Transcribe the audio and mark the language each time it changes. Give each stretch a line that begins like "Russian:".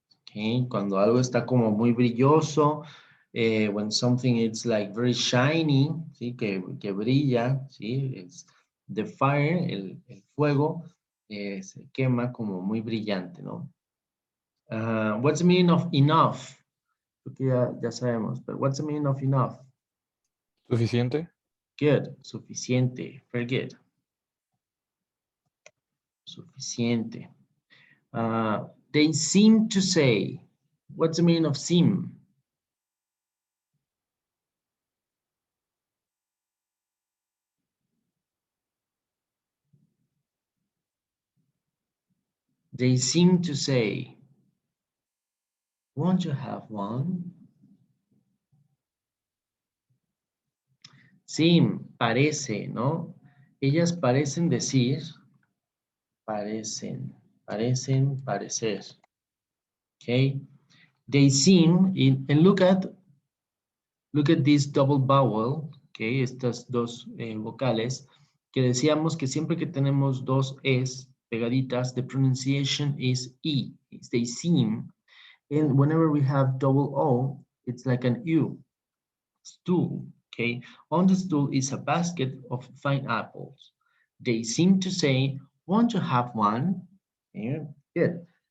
Spanish: Okay, cuando algo está como muy brilloso,
English: when something is like very shiny,
Spanish: ¿sí? Que brilla, ¿sí?
English: It's the fire,
Spanish: el fuego, se quema como muy brillante, ¿no?
English: What's the meaning of enough?
Spanish: Porque ya sabemos,
English: but what's the meaning of enough?
Spanish: ¿Suficiente?
English: Good, suficiente, very good.
Spanish: Suficiente.
English: They seem to say, what's the meaning of seem? They seem to say, won't you have one?
Spanish: Seem, parece, ¿no? Ellas parecen decir, parecen, parecer.
English: Okay? They seem, and look at this double vowel, okay?
Spanish: Estas dos vocales, que decíamos que siempre que tenemos dos es pegaditas,
English: the pronunciation is E. They seem. And whenever we have double O, it's like an U. Stool, okay? On the stool is a basket of fine apples. They seem to say, won't you have one? Yeah, good.